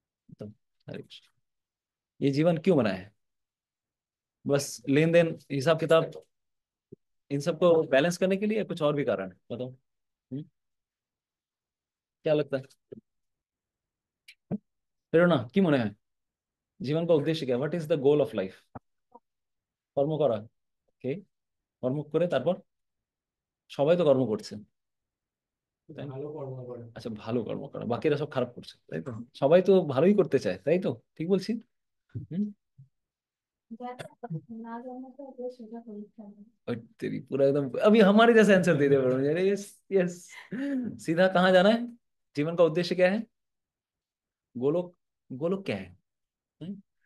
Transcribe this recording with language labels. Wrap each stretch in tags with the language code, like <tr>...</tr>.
<hi>मतलब, हरे कृष्ण, ये जीवन क्यों बनाया है? बस लेन देन, हिसाब किताब, इन सबको बैलेंस करने के लिए, या कुछ और भी कारण है? बताओ। क्या लगता है? प्रेरणा क्यों बनाया है? জীবন का उद्देश्य क्या?</hi> <en>What is the goal of life?</en> <bn>কর্ম করা। ওকে, কর্ম করে তারপর সবাই তো কর্ম করছে, তাই না? ভালো কর্ম করে। আচ্ছা, ভালো কর্ম করা, বাকিরা সব খারাপ করছে, তাই তো? সবাই তো ভালোই করতে চায়, তাই তো? ঠিক বলছি? হুম।</bn> <hi>ना जानना तो वो सीधा परीक्षा में। और तेरी पूरा एकदम अभी हमारे जैसे आंसर दे दे बड़ो, अरे यस यस। सीधा कहाँ जाना है? जीवन का उद्देश्य क्या है? गोलोक। गोलोक क्या है? हम्म?</hi>